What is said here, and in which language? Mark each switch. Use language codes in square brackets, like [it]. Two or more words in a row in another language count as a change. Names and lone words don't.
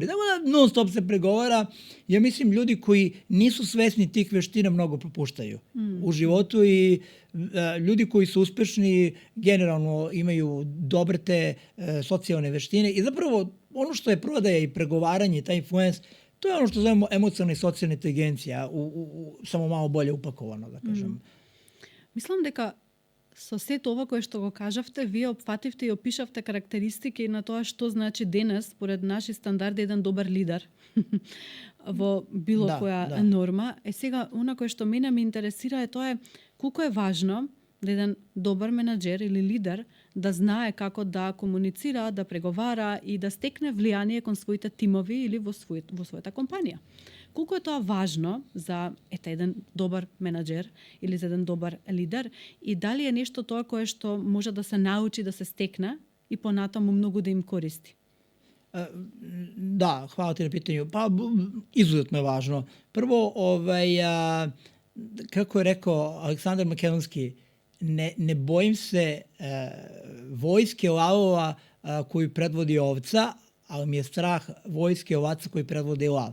[sr] Dakle, non stop se pregovara. Ja mislim, ljudi koji nisu svesni tih veština mnogo propuštaju u životu i ljudi koji su uspešni generalno imaju dobre te socijalne veštine. I zapravo ono što je prodaja i pregovaranje, taj influence, to je ono što zovemo emocionalna i socijalna inteligencija, samo malo bolje upakovano, da kažem. [mk] Мислам дека со сето ова кое што го кажавте, вие опфативте и опишавте карактеристики на тоа што значи денес, според наши стандарди, еден добар лидер во било која норма. Сега, она кое што мене ме интересира е тоа колку е важно да еден добар менаџер или лидер да знае како да комуницира, да преговара и да стекне влијание кон своите тимови или во својата компанија. Колку е тоа важно за еден добар менаџер или за еден добар лидер и дали е нешто тоа кое што може да се научи, да се стекне и понатаму многу да им користи? [sr] Da, hvala ti na pitanju. Pa, izuzetno je važno. Prvo, kako je rekao Aleksandar Makedonski, ne bojim se vojske lavova koju predvodi ovca, ali mi je strah vojske ovaca koji predvode lav.